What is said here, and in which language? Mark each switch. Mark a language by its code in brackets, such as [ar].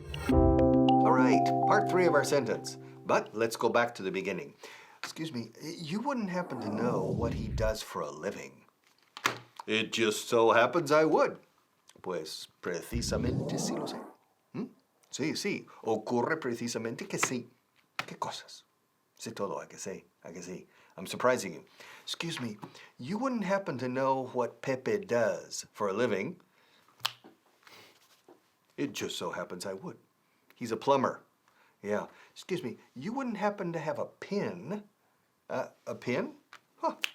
[en] All right, part 3 of our sentence. But let's go back to the beginning. Excuse me, you wouldn't happen to know what he does for a living? It just so happens I would. [es] Pues precisamente sí lo sé. Sí, ocurre precisamente que sí. ¿Qué cosas? Sé todo, [en] I can say. I'm surprising you. Excuse me, you wouldn't happen to know what Pepe does for a living? It just so happens I would. He's a plumber. Yeah. Excuse me, you wouldn't happen to have a pin? A pin? Huh.